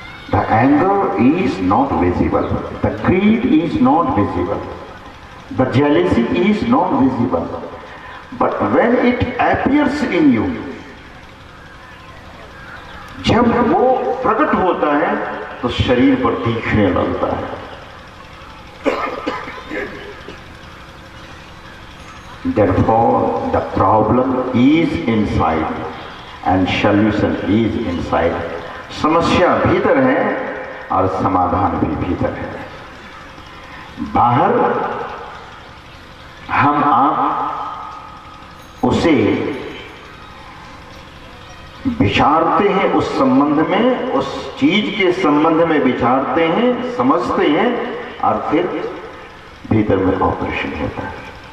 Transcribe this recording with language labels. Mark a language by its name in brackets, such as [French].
[English] the anger is not visible, the greed is not visible, the jealousy is not visible, but when it appears in you, [Hindi] जब वो प्रकट होता है तो शरीर पर दिखने लगता है। [English] Therefore, the problem is inside and solution is inside. [Hindi] समस्या भीतर है और समाधान भी भीतर है। बाहर हम आप उसे विचारते हैं, उस संबंध में, उस चीज के संबंध में विचारते हैं, समझते हैं, और फिर भीतर में ऑपरेशन होता है।